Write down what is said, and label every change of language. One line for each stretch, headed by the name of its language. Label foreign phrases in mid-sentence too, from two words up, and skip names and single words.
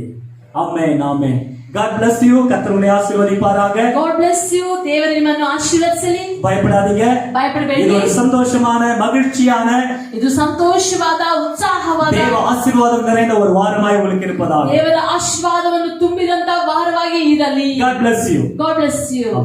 Kannada: ಆಮೆನ್. ಆಮೆನ್.
English: God bless you.
Tamil: கர்த்தர் உங்களை ஆசீர்வதிப்பாராக.
English: God bless you.
Kannada: தேவன் ನಿಮ್ಮನ್ನು ಆಶೀರ್ವದಿಸಲಿ.
Tamil: பயப்படாதீங்க.
Kannada: ಭಯಪಡಬೇಡಿ.
Tamil: இது ஒரு சந்தோஷமான மகிழ்ச்சியான
Kannada: ಇದು ಸಂತೋಷವಾದ ಉತ್ಸಾಹವಾದ
Tamil: தேவ ஆசீர்வாதம் நிறைந்த ஒரு வாரமாய் உங்களுக்கு இருப்பதாக.
Kannada: ದೇವರ ಆಶೀರ್ವಾದವನ್ನು ತುಂಬಿದಂತ ವಾರವಾಗಿ ಇರಲಿ.
English: God bless you. God bless you.